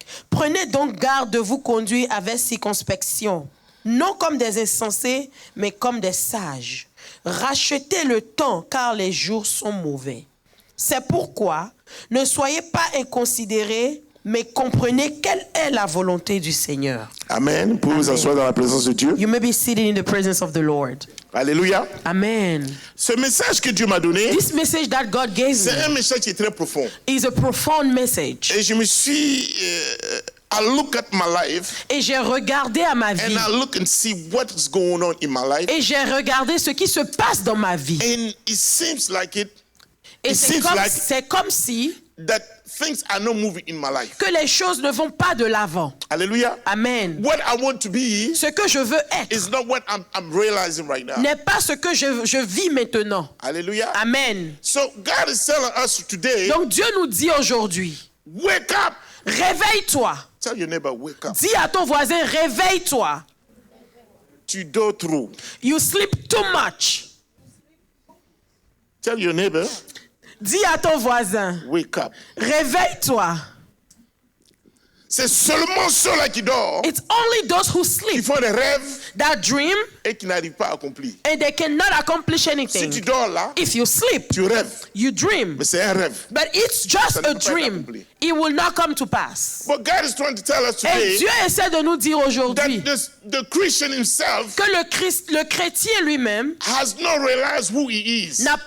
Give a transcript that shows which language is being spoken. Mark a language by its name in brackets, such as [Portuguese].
[French] Prenez donc garde de vous conduire avec circonspection, non comme des insensés, mais comme des sages. Rachetez le temps, car les jours sont mauvais. C'est pourquoi ne soyez pas inconsidérés, mais comprenez quelle est la volonté du Seigneur. Amen. Pouvez vous asseoir dans la présence de Dieu. [English] You may be seated in the presence of the Lord. [French] Alléluia. Amen. Ce message que Dieu m'a donné, [English] This message that God gave [French] c'est un [English] me [French] message qui est très profond. [English] is a profound message. [French] Et je me suis, [English] I look at my life [French] Et j'ai regardé à ma vie. [English] and I look and see what is going on in my life. [French] Et j'ai regardé ce qui se passe dans ma vie. [English] And it seems like [French] Et [English] it seems like [French] c'est comme si [English] that things are not moving in my life. [French] que les choses ne vont pas de l'avant. [English] Hallelujah. Amen. What I want to be [French] Ce que je veux être [English] is not what I'm realizing right now. [French] n'est pas ce que je vis maintenant. [English] Hallelujah. Amen. So God is telling us today, [French] Donc Dieu nous dit aujourd'hui, [English] wake up. [French] réveille-toi. [English] Tell your neighbor, wake up. [French] Dis à ton voisin, réveille-toi. Tu dors trop. [English] You sleep too much. Tell your neighbor, [French] Dis à ton voisin, [English] wake up. [French] réveille-toi. C'est seulement ceux-là qui dorment, [English] It's only those who [French] qui [English] sleep [French] font des rêves [English] that dream [French] et qui n'arrivent pas à accomplir. [English] and they cannot accomplish [French] Si [English] anything. [French] tu dors là, [English] If you sleep, [French] tu rêves, [English] you dream. [French] mais c'est un rêve. [English] But it's just [French] Ça ne [English] a [French] peut pas être [English] dream. [French] accompli. [English] It will not come to pass. But God is trying to tell us [French] Et [English] today [French] Dieu essaie de nous dire aujourd'hui [English] that the Christian himself [French] que le chrétien lui-même [English] has not realized who he is.